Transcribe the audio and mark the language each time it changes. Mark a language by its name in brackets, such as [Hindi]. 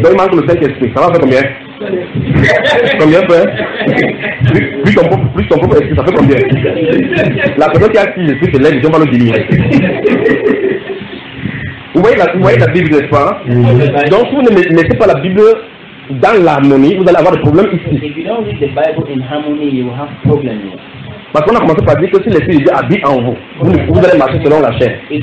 [French] Donc, il manque le Saint-Esprit. Ça va faire combien? Combien, frère? Plus ton propre esprit, ça fait combien? La personne qui a six esprits, c'est l'esprit, on va le diminuer. Vous voyez la Bible, n'est-ce pas? Oui. Donc, si vous ne mettez pas la Bible dans l'harmonie, vous allez avoir des problèmes ici. [English] If you don't read the Bible in harmony, you will have problems. [French] Parce qu'on a commencé par dire que si l'Esprit de Dieu habite en vous, vous allez marcher selon la chair.